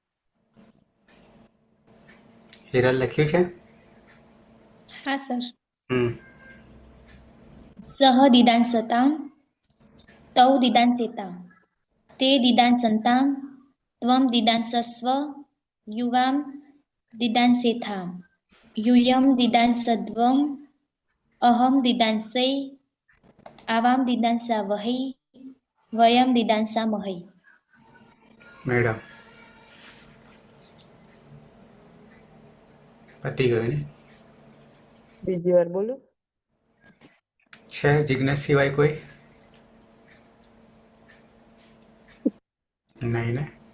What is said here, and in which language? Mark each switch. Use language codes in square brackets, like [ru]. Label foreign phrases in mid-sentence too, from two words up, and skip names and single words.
[gu] हिरल लख्યું છે. હા સર. [sa] સહ દિદાંસતામ તૌ દિદાંસેતામ તે દિદાંસંતામ ત્વં દિદાંસસ્વ યુવામ દિદાંસેથામ यूयं दिदांसध्वम् अहं दिदांसै आवां दिदांसावहै वयं दिदांसामहै. [gu] मैडम પતી ગયું ને? બીજી વાર બોલું. છે જિજ્ઞેસ સિવાય કોઈ? નહીં ને?